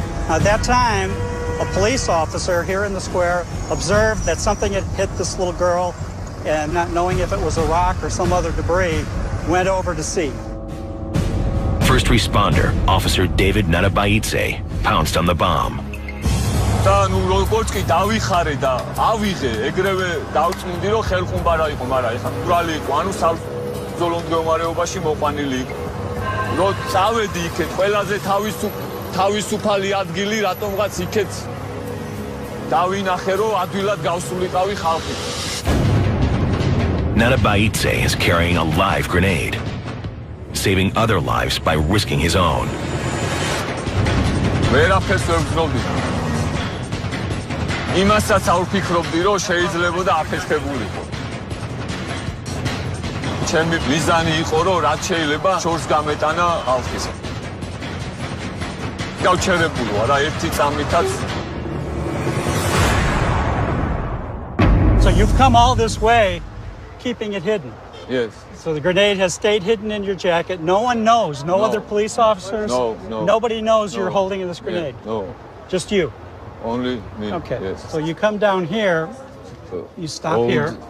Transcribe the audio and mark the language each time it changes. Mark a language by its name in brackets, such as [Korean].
[English] At that time, a police officer here in the square observed that something had hit this little girl, and not knowing if it was a rock or some other debris, went over to see. First responder, Officer David Nanabaidze, pounced on the bomb. [Georgian] და ნუ როგორც კი დავიხარე და ავიღე, ეგრევე დავწმინდი რომ ხელხუმბა რა იყო, მაგრამ ეხლა ბრალი იყო, ანუ საბრძოლო მდგომარეობაში მოყვანილი იყო. რომ წავედი იქეთ, ყველაზე თავისუფალი ადგილი, რატომღაც იქეთ დავინახე, რომ ადვილად გავსულიყავი ხალხი. [English] Nanabaidze is carrying a live grenade, saving other lives by risking his own. [Georgian] ვერაფერს ვერ ვგრძნობდი. იმასაც არ ვფიქრობდი, რომ შეიძლებოდა აფეთქებულიყო. ჩემი მიზანი იყო, რომ რაც შეიძლება შორს გამეტანა ხალხის. გავჩერებული ვარ, ერთი წამითაც. [English] So you've come all this way, keeping it hidden. Yes. So the grenade has stayed hidden in your jacket. No one knows. No other police officers. No. Nobody knows you're holding this grenade. Yeah, no. Just you. Only me. Okay. Yes. So you come down here. You stop here.